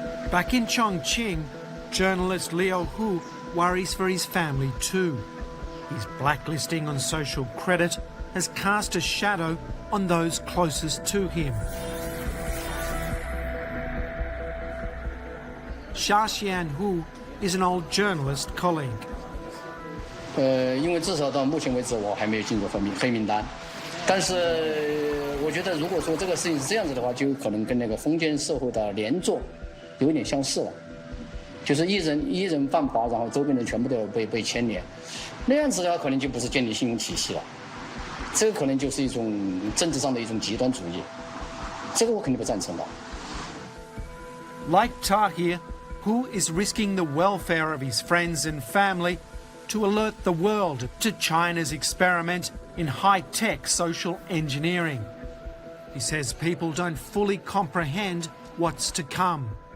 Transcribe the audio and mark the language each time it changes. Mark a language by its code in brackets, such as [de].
[en] Back in Chongqing, journalist Liu Hu worries for his family too. His blacklisting on social credit has cast a shadow on those closest to him. Xia Xianhu is an old journalist colleague. [zh] 因为至少到目前为止我还没有进入黑名单，但是我觉得如果说这个事情是这样子的话，就有可能跟那个封建社会的连坐有点相似了，就是一人犯法，然后周边人全部都要被牵连，那样子的话可能就不是建立信用体系了，这个可能就是一种政治上的一种极端主义，这个我肯定不赞成的。 [en] Like Tahir, Hu is risking the welfare of his friends and family to alert the world to China's experiment in high-tech social engineering. He says people don't fully comprehend what's to come.